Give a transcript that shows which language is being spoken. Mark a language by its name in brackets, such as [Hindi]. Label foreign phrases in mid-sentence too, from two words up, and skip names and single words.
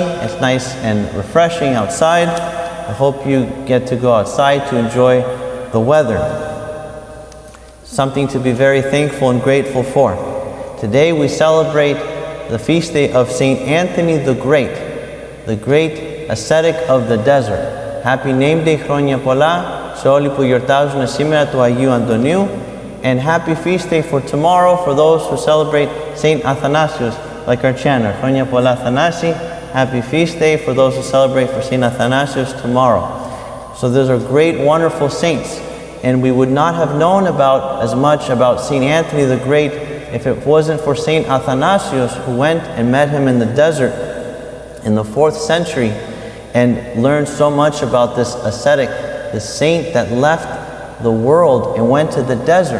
[English] It's nice and refreshing outside. I hope you get to go outside to enjoy the weather. Something to be very thankful and grateful for. Today we celebrate the feast day of Saint Anthony the great ascetic of the desert. Happy name day, [Greek] χρόνια πολλά, σε όλοι που γιορτάζουν σήμερα του Αγίου Αντωνίου, [English] and happy feast day for tomorrow for those who celebrate Saint Athanasius, like our chanter. [Greek] Χρόνια πολλά Athanasi. [English] Happy feast day for those who celebrate for Saint Athanasius tomorrow. So those are great, wonderful saints, and we would not have known as much about Saint Anthony the Great if it wasn't for Saint Athanasius, who went and met him in the desert in the 4th century, and learned so much about this ascetic, the saint that left the world and went to the desert.